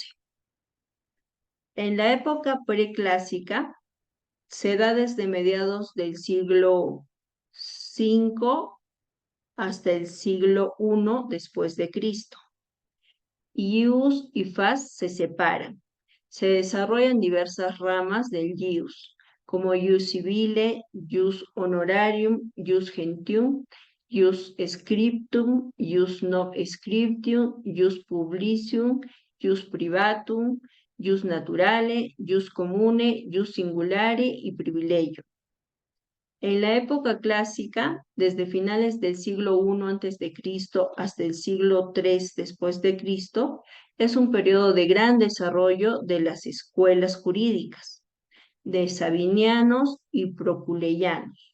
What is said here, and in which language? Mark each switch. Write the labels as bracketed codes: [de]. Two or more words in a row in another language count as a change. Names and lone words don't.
[es] En la época preclásica se da desde mediados del siglo V hasta el siglo I después de Cristo. Ius y Fas se separan. Se desarrollan diversas ramas del ius, como [la] ius civile, ius honorarium, ius gentium, ius scriptum, ius non scriptum, ius publicium, ius privatum, ius naturale, ius comune, ius singulare [es] y privilegio. En la época clásica, desde finales del siglo I antes de Cristo hasta el siglo III después de Cristo, es un periodo de gran desarrollo de las escuelas jurídicas, de sabinianos y proculeyanos.